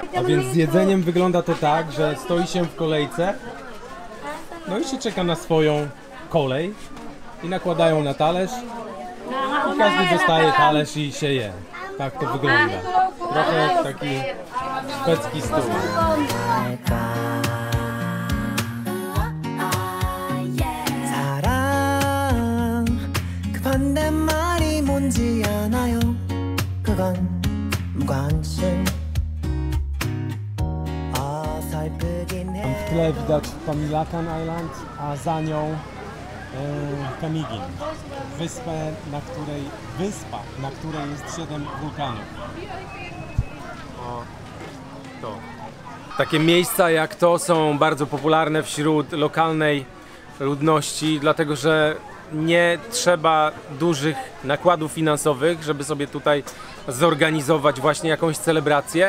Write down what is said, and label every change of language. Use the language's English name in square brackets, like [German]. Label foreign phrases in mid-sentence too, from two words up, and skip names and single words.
[Polish] A więc z jedzeniem wygląda to tak, że stoi się w kolejce, no i się czeka na swoją kolej i nakładają na talerz i każdy dostaje talerz i się je. Tak to wygląda. Trochę taki szwedzki stół. [Korean] 사랑 그 반대말이 뭔지 아나요? 그건 무관심 어설프긴 [Polish] W [Korean] 해 [Polish] tle widać Pamilakan Island, a za nią Kamigin. Wyspa, na której jest 7 wulkanów. O, to. Takie miejsca jak to są bardzo popularne wśród lokalnej ludności, dlatego że nie trzeba dużych nakładów finansowych, żeby sobie tutaj zorganizować właśnie jakąś celebrację.